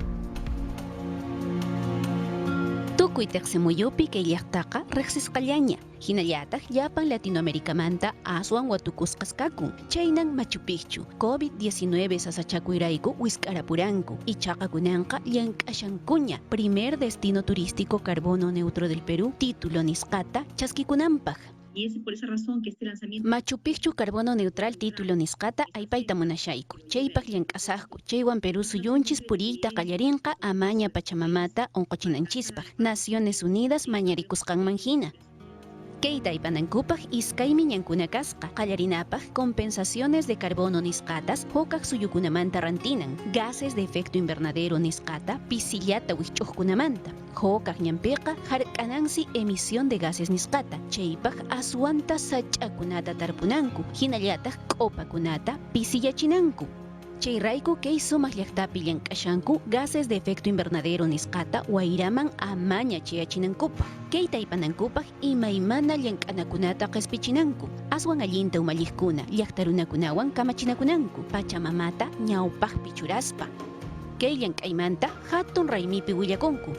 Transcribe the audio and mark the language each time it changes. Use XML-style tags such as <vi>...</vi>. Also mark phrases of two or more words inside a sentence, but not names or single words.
<qu>Tuk kuyteqsimuyupi kay llaqtaqa riqsisqallaña. Hinallataq llapan Latinoamericamanta aswan watukusqaskakun. Chaynan Machu Picchu COVID-19 sasachakuyrayku wisk'arapuranku. Ichaqa kunanqa llank'ashankuña.</qu> <es>Primer destino turístico carbono neutro del Perú, título</es> <qu>nisqata chaskikunanpaq.</qu> <es>Y es por esa razón que este lanzamiento...</es> <qu>Machu Picchu</qu> <es>carbono neutral título</es> <qu>nisqata aypayta munashayku. Chaypaq llank'asaqku. Chaywan Perú suyunchis puriyta qallarinqa amaña Pachamamata onqochinanchispaq. Naciones Unidas mañarikusqanman hina. Kayta aypanankupaq iskaymi ñankuna kasqa. Qallarinapaq</qu> <es>compensaciones de carbono</es> <qu>nisqatas hukaq suyukunamanta rantinan.</qu> <es>Gases de efecto invernadero</es> <qu>nisqata pisillata wich'uqkunamanta. Hukaq ñanpiqa hark'anansi</qu> <es>emisión de gases</es> <qu>nisqata. Chaypaq aswanta sach'akunata tarpunanku. Hinallataq k'upakunata pisillachinanku. Chayrayku kay sumaq llaqtapi llank'ashanku</qu> <es>gases de efecto invernadero</es> <qu>nisqata wayraman amaña chayachinankupaq. Kayta aypanankupaq imaymana llank'anakunata q'ispichinanku. Aswan allinta umalliqkuna llaqta runakunawan kamachinakunanku. Pachamamata ñawpaqpi churaspa. Kay llank'aymanta hatun raymipi willakunku.</qu>